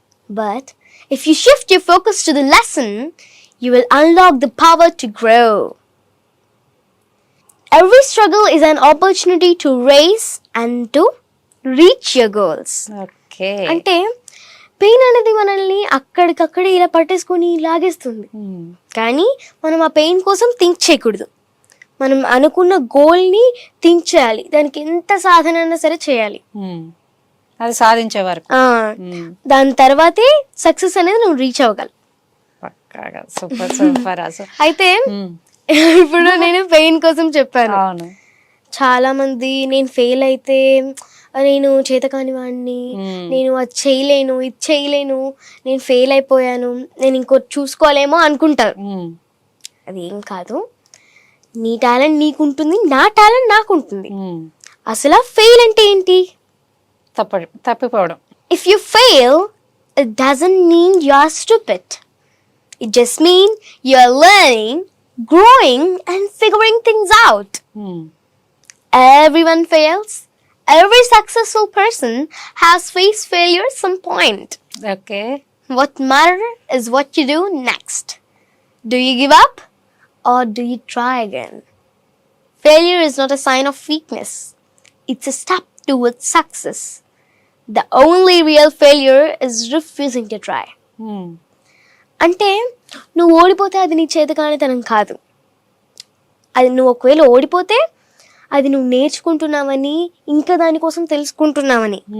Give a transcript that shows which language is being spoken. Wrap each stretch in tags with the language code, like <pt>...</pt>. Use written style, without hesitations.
<en>But if you shift your focus to the lesson, you will unlock the power to grow. Every struggle is an opportunity to raise and to reach your goals. Okay.</en> <te>అంటే pain అనేది మనల్ని అక్కడికక్కడే ఇలా పట్టేసుకొని లాగేస్తుంది. కానీ మనం ఆ పెయిన్ కోసం థింక్ చేయకూడదు. మనం అనుకున్న గోల్ని థింక్ చేయాలి. దానికి ఎంత సాధన అయినా సరే చేయాలి, అది సాధించే వరకు. దాని తర్వాతే సక్సెస్ అనేది నువ్వు రీచ్ అవ్వగలవు. పక్కాగా. Super super. అయితే ఇప్పుడు నేను పెయిన్ కోసం చెప్పాను. అవును. చాలా మంది నేను ఫెయిల్ అయితే నేను చేతకాని వాడిని, నేను అది చేయలేను, ఇది చేయలేను, నేను ఫెయిల్ అయిపోయాను, నేను ఇంకోటి చూసుకోలేమో అనుకుంటారు. అది ఏం కాదు. నీ టాలెంట్ నీకుంటుంది, నా టాలెంట్ నాకుంటుంది. అసలు ఫెయిల్ అంటే ఏంటి? తప్పిపోవడం.</te> <en>If you fail it doesn't mean you are stupid. It just mean you are learning, growing and figuring things out. Everyone fails. Every successful person has faced failure at some point. Okay. What matters is what you do next. Do you give up or do you try again? Failure is not a sign of weakness. It's a step towards success. The only real failure is refusing to try.</en> <te>అంటే నువ్వు ఓడిపోతే అది నీ చేతకానితనం కాదు. అది నువ్వు ఒకవేళ ఓడిపోతే అది నువ్వు నేర్చుకుంటున్నావని, ఇంకా దానికోసం తెలుసుకుంటున్నావని.</te>